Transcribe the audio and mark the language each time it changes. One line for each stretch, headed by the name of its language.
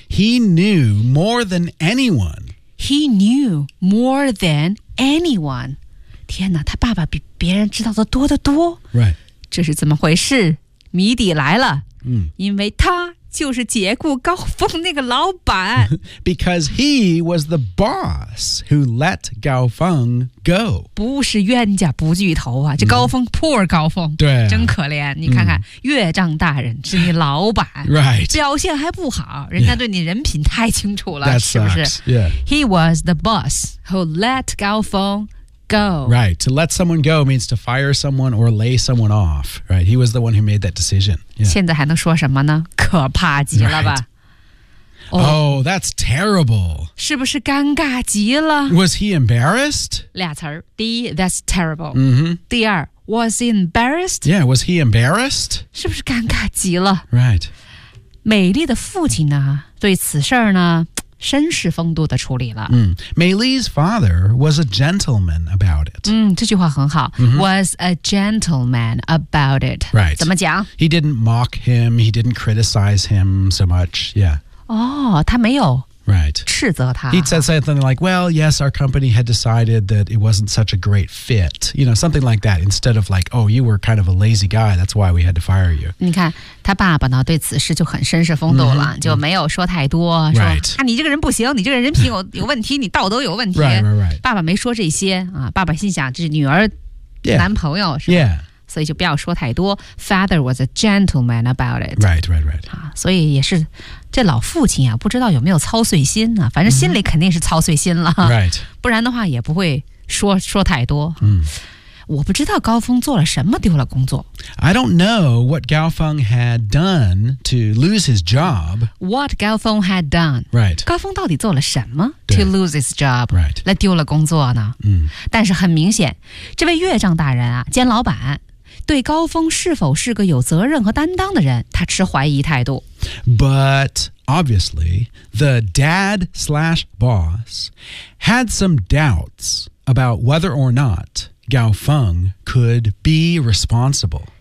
English: He knew more than anyone. He knew more than anyone.
Chinese: 天哪他爸爸比别人知道的多得多。
English: Right.
Chinese: 这是怎么回事谜底来了。 Mm. 因为他就是解雇高峰那个老板
English: Because he was the boss who let Gao Feng go
Chinese: 不是冤家不聚头啊这高峰、mm.
English: poor 高峰
Chinese: 对、啊、真可怜你看看、mm. 岳丈大人是你老板
English: Right
Chinese: 表现还不好人家对你人品太清楚了、
English: yeah.
Chinese: 是不是
English: That sucks、yeah. He was the boss who let Gao Feng go Right to let someone go means to fire someone or lay someone off Right he was the one who made that decision、yeah.
Chinese: 现在还能说什么呢可怕极了吧、
English: right. oh, that's terrible
Chinese: 是不是尴尬极了
English: Was he embarrassed?
Chinese: 俩词儿第一
English: that's terrible、 mm-hmm.
Chinese: 第二
English: was he embarrassed? Yeah, was he embarrassed?
Chinese: 是不是尴尬极了
English: Right
Chinese: 美丽的父亲呢对此事呢绅士风度的处理了、 mm.
English: May Lee's father was a gentleman about it、
Chinese: 嗯、这句话很好、mm-hmm.
English: Was a gentleman about it、 right.
Chinese: 怎么讲
English: He didn't mock him He didn't criticize him so much Yeah.
Chinese: 哦他没有
English: Right.
Chinese: 斥责他
English: He said something like Well yes our company had decided That it wasn't such a great fit You know something like that Instead of like Oh you were kind of a lazy guy That's why we had to fire you
Chinese: 你看他爸爸呢对此事就很绅士风度了、mm-hmm. 就没有说太多、
English: right.
Chinese: 说啊你这个人不行你这个人品有问题你道德有问题
English: right, right, right.
Chinese: 爸爸没说这些、啊、爸爸心想这是女儿男朋友、
English: yeah.
Chinese: 是吧、
English: yeah.
Chinese: 所以就不要说太多
English: Father was a gentleman about it Right, right, right、
Chinese: 啊、所以也是这老父亲啊不知道有没有操碎心啊反正心里肯定是操碎心了、
English: mm-hmm. Right.
Chinese: 不然的话也不会说太多嗯、mm. 我不知道高峰做了什么丢了工作。
English: I don't know what Gao Feng had done to lose his job. What Gao Feng had done. Right.
Chinese: 高峰到底做了什么
English: to lose his job. Right.
Chinese: 来丢了工作呢。嗯。但是很明显这位岳丈大人啊兼老板对高峰是否是个有责任和担当的人他持怀疑态度。
English: But... Obviously, the dad slash boss had some doubts about whether or not Gao Feng could be responsible.